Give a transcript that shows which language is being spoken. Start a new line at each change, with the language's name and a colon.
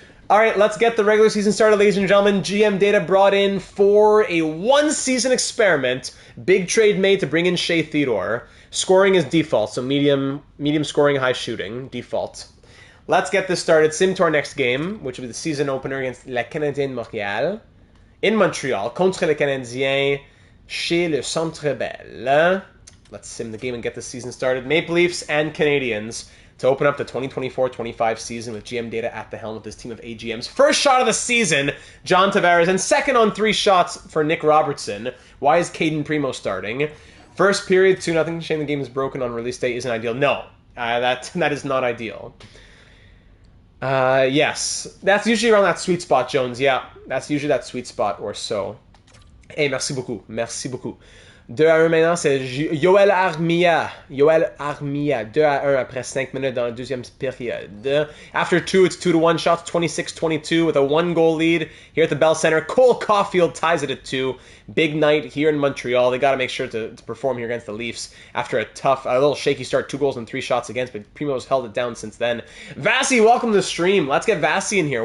English: All right, let's get the regular season started, ladies and gentlemen. GM Data brought in for a one-season experiment. Big trade made to bring in Shea Theodore. Scoring is default, so medium scoring, high shooting, default. Let's get this started. Sim to our next game, which will be the season opener against La Canadienne Montréal. In Montreal,
French: contre le Canadien, chez le Centre Bell.
English: Let's sim the game and get the season started. Maple Leafs and Canadiens to open up the 2024-25 season with GM Data at the helm with this team of AGMs. First shot of the season, John Tavares, and second on 3 shots for Nick Robertson. Why is Caden Primo starting? First period, 2-0. Shame the game is broken on release day isn't ideal. No, that is not ideal. Yes, that's usually around that sweet spot, Jones. Yeah, that's usually that sweet spot or so.
French: Hey, merci beaucoup. Merci beaucoup. 2-1 maintenant, c'est Yoel Armia. Yoel Armia. 2-1 après 5 minutes dans la deuxième période.
English: After 2, it's 2-1 shots, 26-22 with a 1-goal lead here at the Bell Center. Cole Caulfield ties it at 2. Big night here in Montreal. They got to make sure to perform here against the Leafs after a little shaky start. 2 goals and 3 shots against, but Primo's held it down since then. Vasi, welcome to the stream. Let's get Vasi in here.